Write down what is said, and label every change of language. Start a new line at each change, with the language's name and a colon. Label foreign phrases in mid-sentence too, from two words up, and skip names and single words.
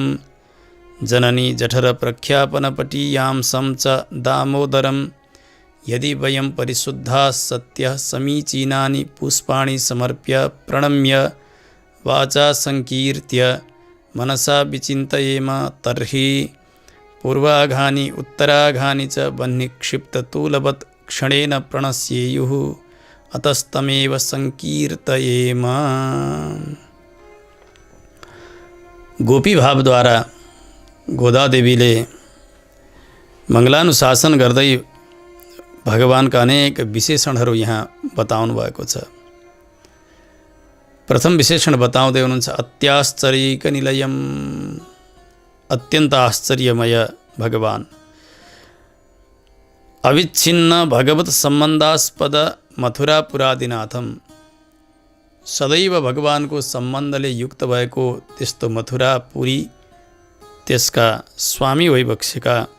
Sanskrit: जननी जठर प्रख्यापनपटीयां संच दामोदरम यदि वयं परिशुद्धा सत्य समीचीनानि पुष्पाणि समर्प्य प्रणम्य वाचा संकीर्त्य मनसा विचिन्तयेम तर्हि पूर्वाघानि उत्तराघानि च वह्निक्षिप्ततूलवत् क्षणेन प्रणश्येयुः अतस्तमेव संकीर्तयेम।
Nepali: गोपी भावद्वारा गोदादेवीले मङ्गलानुशासन गर्दै भगवानका अनेक विशेषणहरू यहाँ बताउनु भएको छ। प्रथम विशेषण बताउँदै हुनुहुन्छ
Sanskrit: अत्याश्चर्यैक निलयम,
Nepali: अत्यन्त आश्चर्यमय भगवान।
Sanskrit: अविच्छिन्न भगवत सम्बन्धास्पद मथुरा पुरादिनाथम,
Nepali: सदैव भगवानको सम्बन्धले युक्त भएको त्यस्तो मथुरापुरी, त्यसका स्वामी भइबक्सेका